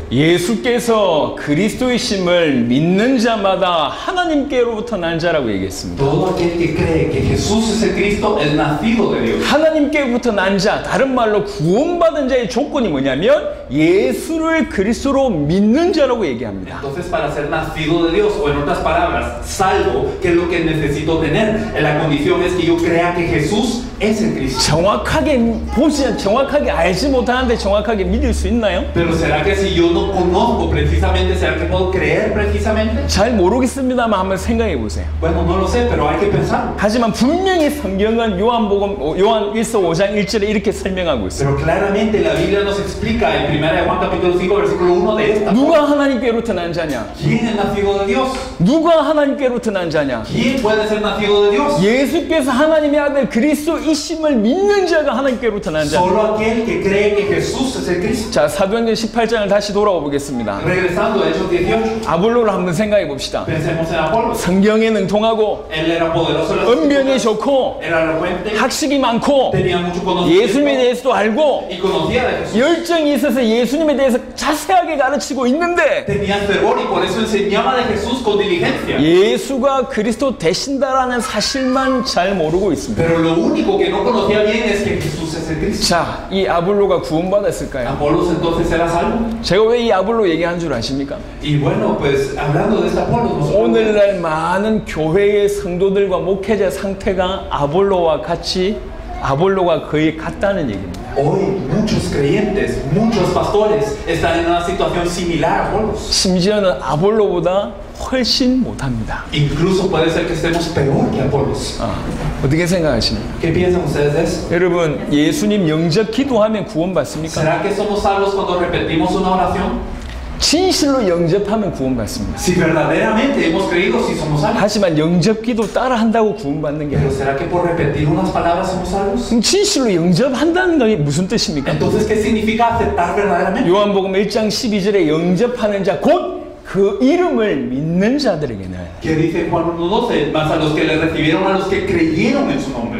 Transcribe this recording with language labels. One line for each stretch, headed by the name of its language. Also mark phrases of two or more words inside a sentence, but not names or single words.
Korean: 예수께서 그리스도이심을 믿는 자마다 하나님께로부터 난 자라고 얘기했습니다.
Spanish: Todo aquel que cree que Jesús es el Cristo es nacido de Dios.
Korean: 하나님께로부터 난 자, 다른 말로 구원받은 자의 조건이 뭐냐면 예수를 그리스도로 믿는 자라고 얘기합니다.
Spanish: Entonces, para ser nacido de Dios, o en otras palabras, salvo, ¿qué es lo que necesito tener? La condición es que yo crea que Jesús es el Cristo.
Korean: 정확하게 알지 못하는데 정확하게 믿을 수 있나요?
Spanish: Pero ¿será que si yo no conozco precisamente, será que puedo creer precisamente?
Korean: 잘 모르겠습니다만 한번 생각해 보세요.
Spanish: Bueno, no lo sé, pero hay que pensar.
Korean: 하지만 분명히 성경은 요한 1서 5장 1절에 이렇게 설명하고 있어요.
Spanish: Pero claramente la Biblia nos explica en 1 de Juan capítulo 5 versículo 1 de esta.
Korean: 누가 하나님께로부터 난 자냐?
Spanish: ¿Quién es nacido de Dios?
Korean: 누가 하나님께로부터 난 자냐?
Spanish: ¿Quién puede ser nacido de Dios?
Korean: 예수께서 하나님의 아들 그리스도이심을 믿는 자가 하나님께로부터 난 자.
Spanish: Solo aquel que cree que Jesús es el Cristo.
Korean: 자, 사도행전 18장을 다시 돌아와 보겠습니다.
Spanish: Regresando a Hechos 18,
Korean: 아볼로를 한번 생각해 봅시다.
Spanish: pensemos en Apolos.
Korean: 성경에 능통하고
Spanish: Él era poderoso en las
Korean: 언변이
Spanish: escrituras,
Korean: 좋고
Spanish: era elocuente,
Korean: 학식이 많고
Spanish: tenía mucho
Korean: 예수님에
Spanish: conocimiento
Korean: 대해서도 알고
Spanish: y conocía de Jesús.
Korean: 열정이 있어서 예수님에 대해서 자세하게 가르치고 있는데
Spanish: Tenía fervor y por eso enseñaba de Jesús con diligencia.
Korean: 예수가 그리스도 되신다라는 사실만 잘 모르고 있습니다.
Spanish: Pero lo único que no conocía bien es que Jesús es el Cristo.
Korean: 자, 이 아볼로가 구원받았을까요?
Spanish: Apolos entonces era salvo.
Korean: 제가 왜 이 아볼로 얘기한 줄 아십니까?
Spanish: Y bueno, pues hablando de este Apolos, nosotros
Korean: 오늘날 많은 교회의 성도들과 목회자 상태가 아볼로가 거의 같다는 얘기입니다.
Spanish: hoy muchos creyentes, muchos pastores están en una situación similar a Apolos.
Korean: 심지어는 아볼로보다 훨씬 못합니다.
Spanish: Incluso puede ser que estemos peor que Apolos.
Korean: 어떻게 생각하십니까?
Spanish: ¿Qué piensan ustedes de eso?
Korean: 여러분, 예수님 영접 기도하면 구원받습니까?
Spanish: ¿Será que somos salvos cuando repetimos una oración?
Korean: 진실로 영접하면 구원받습니다.
Spanish: Si verdaderamente hemos creído, si somos salvos.
Korean: 하지만 영접 기도 따라한다고 구원받는 게
Spanish: Pero
Korean: 아니에요.
Spanish: ¿será que por repetir unas palabras somos salvos?
Korean: 진실로 영접한다는 게 무슨 뜻입니까?
Spanish: Entonces, ¿qué significa aceptar verdaderamente?
Korean: 요한복음 1장 12절에 영접하는 자, 곧 그 이름을 믿는 자들에게는
Spanish: Que dice Juan 1:12, más a los que le recibieron, a los que creyeron en su nombre.